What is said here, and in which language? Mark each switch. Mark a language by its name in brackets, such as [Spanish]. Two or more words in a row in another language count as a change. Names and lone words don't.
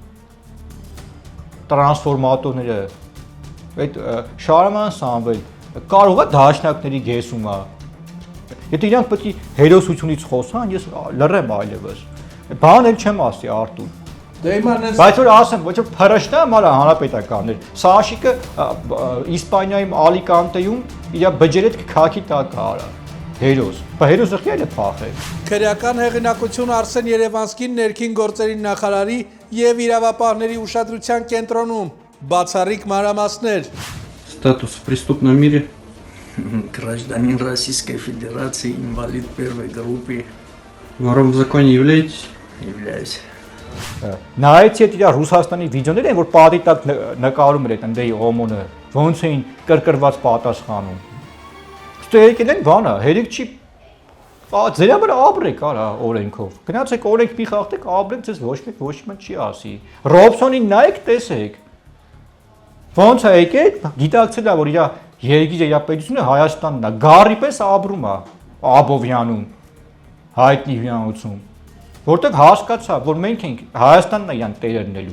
[Armenian] Տրանսֆորմատորները, այդ Շարաման Սամվել, կարող է դաշնակների գեսում է։ Եթե իրանք պետք է հերոսությունից խոսան, ես լռեմ այլևս։ Բան էլ չեմ ասի Արտուր։ Բայց որ ասեմ, ոչ որ փրշտա մարա հանրապետականներ։ Սաշիկը Իսպանիայում Ալիկանտեում իր բջերետ քաքի տակ արա։ Հերոս։ Բայց հերոսը խիել է փախել։ Քրեական հեղինակություն Արսեն Երևանսկին ներքին գործերի նախարարի եւ իրավապահների ուշադրության кенտրոնում բացառիկ մանրամասներ։ [Russian] Статус в преступном мире. Гражданин Российской Федерации, инвалид первой группы. Вором в законе являетесь? Являюсь. [Armenian] Նայեցի այդ իր Ռուսաստանի վիդեոներ են, որ պատի տակ նկարում էր այդ ընդեի օմոնը, ոնց էին կրկրված պատասխանում։ Ստե եկել են բանը, հերիք չի ձերա վրա ապրեք արա օրենքով։ Գնացեք օրենք մի խախտեք, ապրեք, ձեզ ոչ մեկ չի ասի։ Ռոբսոնին նայեք, տեսեք։ Ոնց է եկել, գիտակցել է, որ իր երկիրը, իր պետությունը Հայաստանն է, գառի պես ապրում է Աբովյանում, հայտնի հյուրանոցում։ Որտեղ հասկացա, որ մենք ենք Հայաստանն է իրան տերերնելու։